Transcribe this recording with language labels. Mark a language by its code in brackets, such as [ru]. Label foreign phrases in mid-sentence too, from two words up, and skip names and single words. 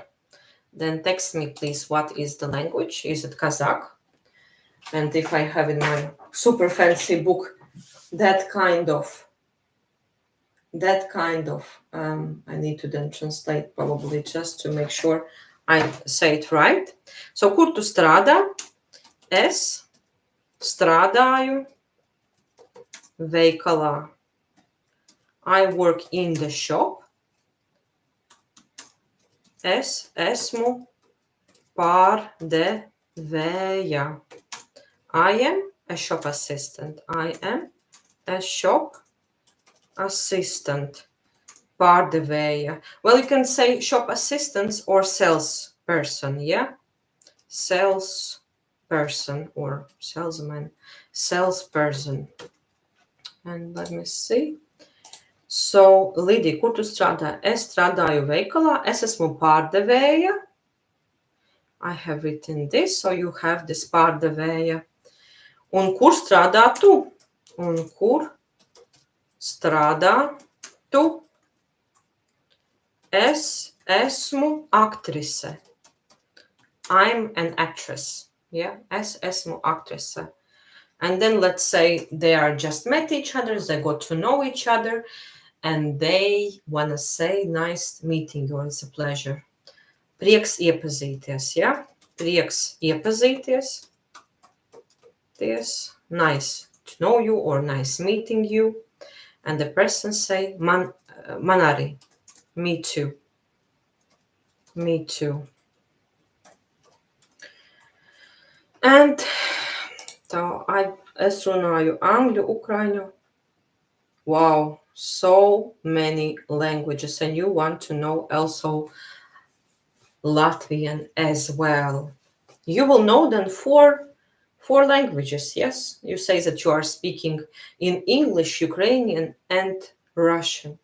[en] Then text me, please, what is the language? Is it Kazakh? And if I have in my super fancy book that kind of, I need to then translate probably just to make sure I say it right. So, [lv] kur tu strādā? Es strādāju veikalā. [en] I work in the shop. [lv] Es esmu pārdevēja. [en] I am a shop assistant. I am a shop assistant. [lv] Pārdevēja. [en] Well, you can say shop assistant or sales person, yeah? Sales person or salesman. Salesperson. And let me see. So, [lv] Lidija, kur tu strādā? Es strādāju veikalā. Es esmu pārdevēja. [en] I have written this, so you have this pārdevēja. [lv] Un kur strādā tu? Un kur strādā tu? Es esmu aktrise. [en] I'm an actress. Yeah, [lv] es esmu aktrise. [en] And then let's say they are just met each other, they got to know each other, and they want to say, nice meeting you, it's a pleasure. [lv] Prieks iepazīties, yeah? Prieks iepazīties. [en] Nice to know you or nice meeting you. And the person say, manari, me too, me too. [lv] And es runāju angļu, ukraiņu. [en] Wow, so many languages, and you want to know also Latvian as well. You will know then four languages, yes? You say that you are speaking in English, Ukrainian, and Russian.